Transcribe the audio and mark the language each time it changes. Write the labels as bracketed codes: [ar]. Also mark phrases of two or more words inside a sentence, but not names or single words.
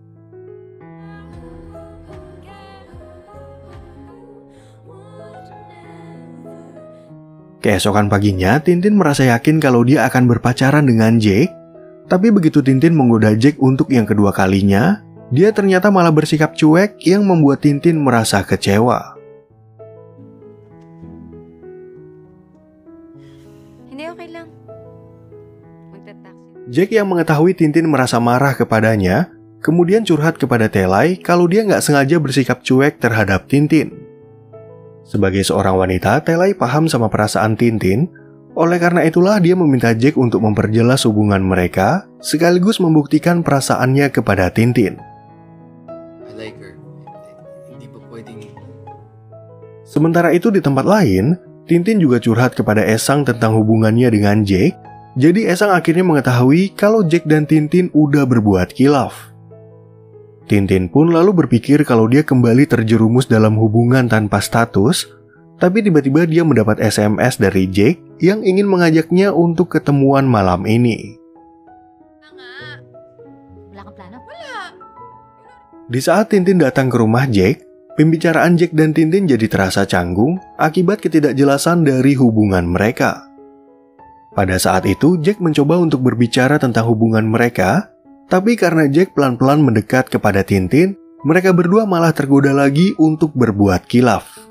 [id] Keesokan paginya, Tintin merasa yakin kalau dia akan berpacaran dengan Jack, tapi begitu Tintin menggoda Jack untuk yang kedua kalinya, dia ternyata malah bersikap cuek yang membuat Tintin merasa kecewa. [tl] Hindi, okay lang. Magta-taxi. [id] Jack yang mengetahui Tintin merasa marah kepadanya, kemudian curhat kepada Telai kalau dia nggak sengaja bersikap cuek terhadap Tintin. Sebagai seorang wanita, Telai paham sama perasaan Tintin, oleh karena itulah dia meminta Jack untuk memperjelas hubungan mereka, sekaligus membuktikan perasaannya kepada Tintin. [en] I like her. [tl] Hindi ba pwedeng... [id] Sementara itu di tempat lain, Tintin juga curhat kepada Esang tentang hubungannya dengan Jack, jadi Esang akhirnya mengetahui kalau Jack dan Tintin udah berbuat khilaf. Tintin pun lalu berpikir kalau dia kembali terjerumus dalam hubungan tanpa status, tapi tiba-tiba dia mendapat SMS dari Jack yang ingin mengajaknya untuk ketemuan malam ini. [tl] Wala kang plano? Wala. [id] Di saat Tintin datang ke rumah Jack, pembicaraan Jack dan Tintin jadi terasa canggung akibat ketidakjelasan dari hubungan mereka. Pada saat itu, Jack mencoba untuk berbicara tentang hubungan mereka, tapi karena Jack pelan-pelan mendekat kepada Tintin, mereka berdua malah tergoda lagi untuk berbuat khilaf.